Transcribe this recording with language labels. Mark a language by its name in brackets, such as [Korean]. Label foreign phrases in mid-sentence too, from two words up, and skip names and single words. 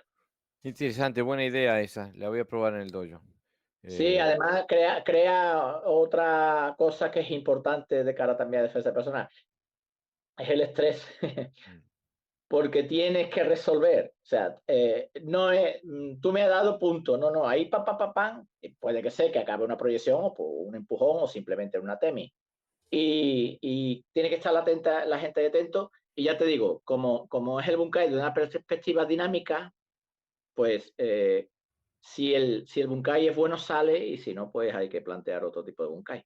[Spanish] Interesante, buena idea esa. La voy a probar en el dojo. Sí, Eh, además crea otra cosa que es importante de cara también a defensa personal, es el estrés, mm, porque tienes que resolver. O sea, no es, tú me has dado punto, no, no, ahí pa, pa, pa, pam, y puede que sea que acabe una proyección o por un empujón o simplemente una temi. Y tiene que estar la gente atento. Y ya te digo, como es el Bunkai de una perspectiva dinámica, pues si el Bunkai es bueno sale y si no, pues hay que plantear otro tipo de Bunkai.